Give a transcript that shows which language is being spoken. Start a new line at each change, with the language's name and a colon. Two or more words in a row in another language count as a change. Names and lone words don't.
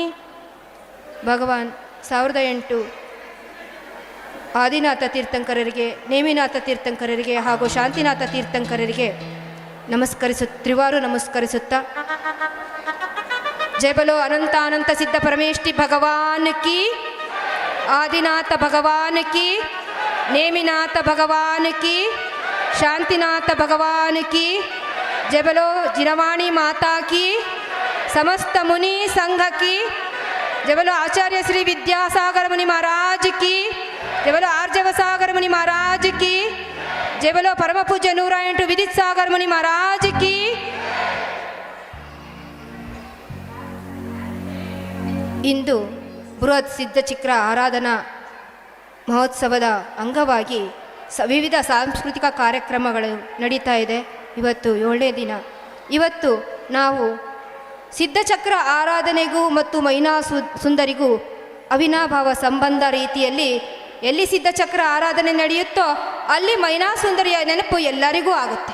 Kannada: ಭಗವಾನ್ 1008 ಆದಿನಾಥ ತೀರ್ಥಂಕರರಿಗೆ, ನೇಮಿನಾಥ ತೀರ್ಥಂಕರರಿಗೆ ಹಾಗೂ ಶಾಂತಿನಾಥ ತೀರ್ಥಂಕರರಿಗೆ ತ್ರಿವಾರು ನಮಸ್ಕರಿಸುತ್ತಾ
Hindi: जय बोलो अनंत अनंत सिद्ध परमेष्ठी भगवान की, आदिनाथ भगवान की, नेमिनाथ भगवान की, शांतिनाथ भगवान की, जय बोलो जिनवाणी माता की, समस्त मुनि संघ की, जय बोलो आचार्य श्री विद्यासागर मुनि महाराज की, जय बोलो आर्जवसागर मुनि महाराज की, जय बोलो परम पूज्य 108 विदित सागर मुनि महाराज की.
Kannada: ಇಂದು ಬೃಹತ್ ಸಿದ್ಧಚಕ್ರ ಆರಾಧನಾ ಮಹೋತ್ಸವದ ಅಂಗವಾಗಿ ವಿವಿಧ ಸಾಂಸ್ಕೃತಿಕ ಕಾರ್ಯಕ್ರಮಗಳು ನಡೀತಾ ಇದೆ. ಇವತ್ತು 7ನೇ ದಿನ. ಇವತ್ತು ನಾವು ಸಿದ್ಧಚಕ್ರ ಆರಾಧನೆಗೂ ಮತ್ತು ಮೈನಾ ಸುಂದರಿಗೂ ಅವಿನಾಭಾವ ಸಂಬಂಧ ರೀತಿಯಲ್ಲಿ ಎಲ್ಲಿ ಸಿದ್ಧಚಕ್ರ ಆರಾಧನೆ ನಡೆಯುತ್ತೋ ಅಲ್ಲಿ ಮೈನಾ ಸುಂದರಿಯ ನೆನಪು ಎಲ್ಲರಿಗೂ ಆಗುತ್ತೆ.